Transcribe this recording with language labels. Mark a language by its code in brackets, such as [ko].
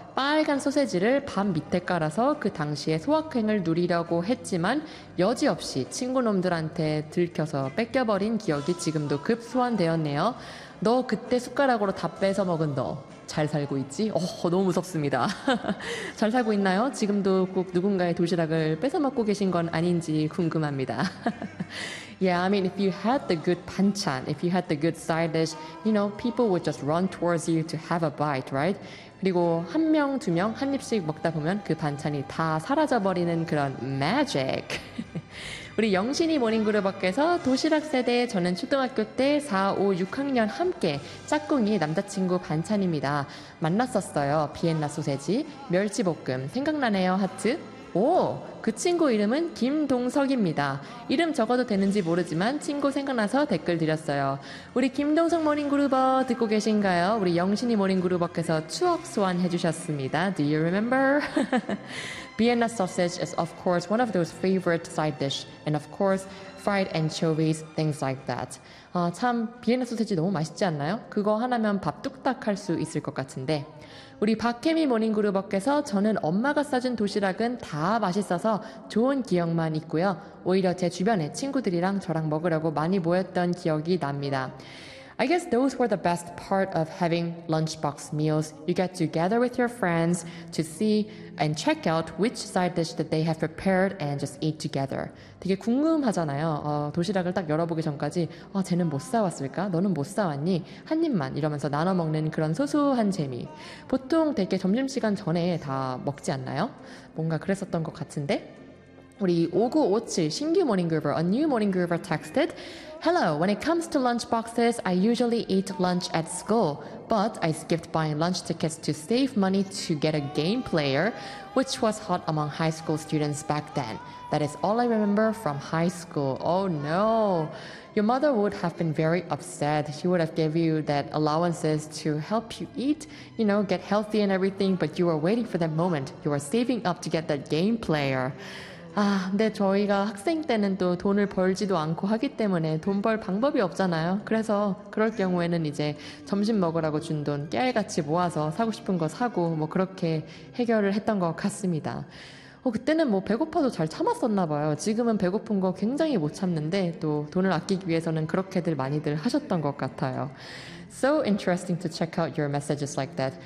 [ko] 빨간 소세지를 밥 밑에 깔아서 그 당시에 소확행을 누리려고 했지만 여지없이 친구놈들한테 들켜서 뺏겨버린 기억이 지금도 급 소환되었네요. 너 그때 숟가락으로 다 뺏어 먹은 너 잘 살고 있지? 너무 무섭습니다. 잘 살고 있나요? 지금도 꼭 누군가의 도시락을 뺏어 먹고 계신 건 아닌지 궁금합니다. [en] Yeah, I mean, if you had the good 반찬, if you had the good side dish, you know, people would just run towards you to have a bite, right? [ko] 그리고 한 명, 두 명, 한 입씩 먹다 보면 그 반찬이 다 사라져버리는 그런 magic. 우리 영신이 모닝그룹업께서 도시락 세대에 저는 초등학교 때 4, 5, 6학년 함께 짝꿍이 남자친구 반찬입니다. 만났었어요. 비엔나 소세지, 멸치볶음, 생각나네요, 하트. 오, 그 친구 이름은 김동석입니다. 이름 적어도 되는지 모르지만 친구 생각나서 댓글 드렸어요. 우리 김동석 모닝그룹어 듣고 계신가요? 우리 영신이 모닝그룹어께서 추억 소환해 주셨습니다. [en] Do you remember? Vienna sausage is of course one of those favorite side dish. And of course, fried anchovies, things like that. [ko] 아, 참, 비엔나 소세지 너무 맛있지 않나요? 그거 하나면 밥 뚝딱 할 수 있을 것 같은데. 우리 박혜미 모닝그룹업께서 저는 엄마가 싸준 도시락은 다 맛있어서 좋은 기억만 있고요. 오히려 제 주변에 친구들이랑 저랑 먹으려고 많이 모였던 기억이 납니다. [en] I guess those were the best part of having lunchbox meals. You get to gather with your friends to see and check out which side dish that they have prepared and just eat together. [ko] 되게 궁금하잖아요. 도시락을 딱 열어보기 전까지 쟤는 뭐 싸왔을까? 너는 뭐 싸왔니? 한 입만 이러면서 나눠먹는 그런 소소한 재미. 보통 되게 점심시간 전에 다 먹지 않나요? 뭔가 그랬었던 것 같은데? 우리 5957 신규 모닝그룹어, [en] a new 모닝그룹어 texted, Hello, when it comes to lunchboxes, I usually eat lunch at school, but I skipped buying lunch tickets to save money to get a game player, which was hot among high school students back then. That is all I remember from high school. Oh no! Your mother would have been very upset. She would have given you that allowances to help you eat, you know, get healthy and everything, but you were waiting for that moment. You were saving up to get that game player. [ko] 아, 근데 저희가 학생 때는 또 돈을 벌지도 않고 하기 때문에 돈 벌 방법이 없잖아요. 그래서 그럴 경우에는 이제 점심 먹으라고 준 돈 깨알같이 모아서 사고 싶은 거 사고 뭐 그렇게 해결을 했던 것 같습니다. 그때는 뭐 배고파도 잘 참았었나 봐요. 지금은 배고픈 거 굉장히 못 참는데 또 돈을 아끼기 위해서는 그렇게들 많이들 하셨던 것 같아요. [en] So interesting to check out your messages like that.